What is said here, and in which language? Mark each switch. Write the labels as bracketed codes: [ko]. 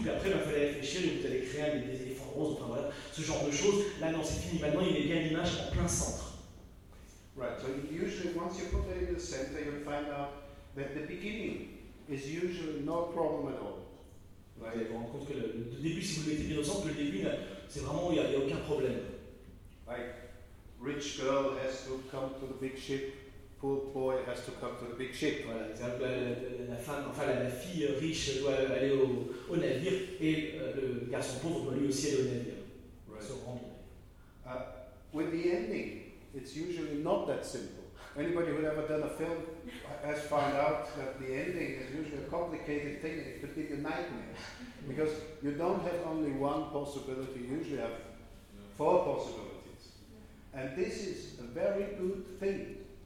[fr] Puis après, il fallait réfléchir, il fallait créer des éléphants roses, enfin voilà, ce genre de choses. Là, non, c'est fini. Maintenant, il met bien l'image en plein centre. [en] Right, so usually, once you put it in the center, you'll find out that the beginning is usually no problem at all. [fr] Vous allez vous rendre compte que le début, si vous le mettez bien au centre, le début, là, c'est vraiment où il n'y a aucun problème. [en] Like, rich girl has to come to the big ship, poor boy has to come to the big ship. [fr] Voilà, exemple, la fille riche doit aller au navire, et le garçon pauvre doit lui aussi aller au navire. Right. Se rendre. [en] With the ending, it's usually not that simple. Anybody who ever done a film has found out that the ending is usually a complicated thing. It could be a nightmare because you don't have only one possibility. You usually have four possibilities, and this is a very good thing.